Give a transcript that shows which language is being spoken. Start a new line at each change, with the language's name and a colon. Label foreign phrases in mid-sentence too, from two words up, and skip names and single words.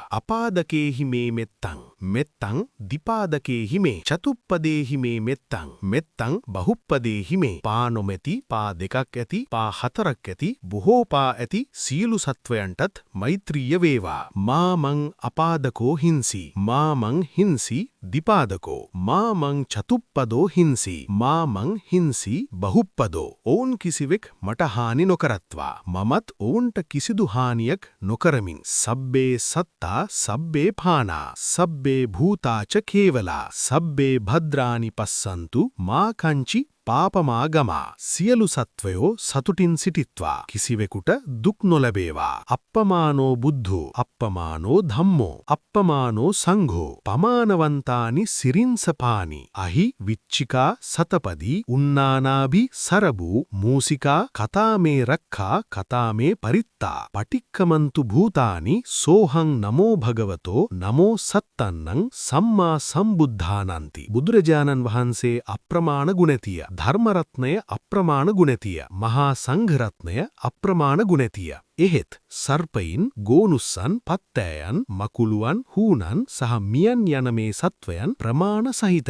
Pali: අපාදකේ හිමේ මෙත්තං මෙත්තං දිපාදකේ හිමේ චතුප්පදේ හිමේ මෙත්තං මෙත්තං බහුප්පදේ හිමේ
Sinhala: පා නොමැති පා දෙකක් ඇති පා හතරක් ඇති බොහෝ පා ඇති සියලු සත්වයන්ටත් මෛත්‍රීය වේවා.
Pali: මාමං අපාදකෝ හිංසි මාමං හිංසි දිපාදකෝ මාමං චතුප්පදෝ හිංසි මාමං හිංසි බහුප්පදෝ.
Sinhala: ඔවුන් කිසිවෙක් මට හානි නොකරත්වා මමත් ඔවුන්ට කිසිදු හානියක් නොකරමින්.
Pali: සබ්බේ සත්තා සබ්බේ පානා සබ්බේ භූතාච කේවලා සබ්බේ භද්‍රානි පස්සන්තු මා කංචි පාපමාගමා.
Sinhala: සියලු සත්වයෝ සතුටින් සිටිත්වා කිසිවෙකුට දුක් නොලැබේවා.
Pali: අප්පමානෝ බුද්ධෝ අප්පමානෝ ධම්මෝ අප්පමානෝ සංඝෝ පමානවන්තානි සිරින්සපානි. අහි විච්චිකා සතපදී උන්නානාභි සරබූ මූසිකා කතාමේ රක්ඛා කතාමේ පරිත්තා පටික්කමන්තු භූතානි සෝහං නමෝ භගවතෝ නමෝ සත්තන්නං සම්මා සම්බුද්ධානන්ති.
Sinhala: බුදුරජාණන් වහන්සේ අප්‍රමාණ ගුණතිය. ධර්මරත්නය අප්‍රමාණ ගුණතිය. මහා සංඝරත්නය අප්‍රමාණ ගුණතිය. එහෙත් සර්පයින් ගෝනුස්සන් පත්තෑයන් මකුළුවන් හූනන් සහ මියන් යන මේ සත්වයන් ප්‍රමාණ සහිතය.